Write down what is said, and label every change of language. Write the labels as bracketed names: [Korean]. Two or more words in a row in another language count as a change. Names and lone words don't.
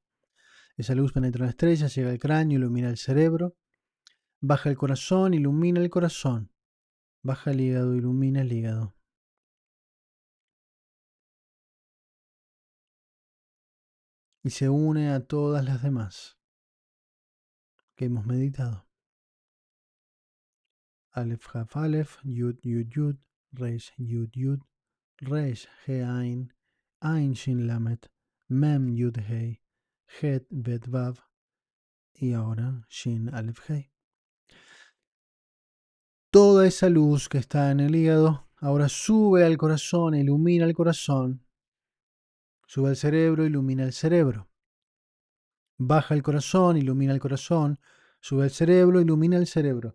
[Spanish] Esa luz penetra en la estrella, llega al cráneo, ilumina el cerebro, baja el corazón, ilumina el corazón, baja el hígado, ilumina el hígado. Y se une a todas las demás que hemos meditado. Aleph Haf Aleph, Yud Yud Yud, Reish Yud Yud, Reish He Ain, Ain Shin Lamet, Mem Yud Hei, Het Bet Vav y ahora Shin Aleph Hei. Toda esa luz que está en el hígado ahora sube al corazón, ilumina el corazón, sube al cerebro, ilumina el cerebro. Baja el corazón, ilumina el corazón, sube al cerebro, ilumina el cerebro.